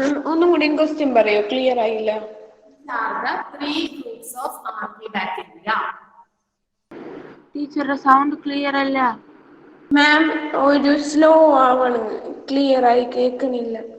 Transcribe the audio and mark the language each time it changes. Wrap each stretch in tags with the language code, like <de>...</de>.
<ml>ഒന്നും കൂടി ക്വസ്റ്റ്യൻ പറയോ, ക്ലിയർ ആയില്ല.</ml> <en>Are the three groups of archaebacteria?</en> <ml>ടീച്ചറുടെ സൗണ്ട് ക്ലിയർ അല്ല. മാം ഒരു സ്ലോ ആവണം, ക്ലിയർ ആയി കേൾക്കുന്നില്ല.</ml>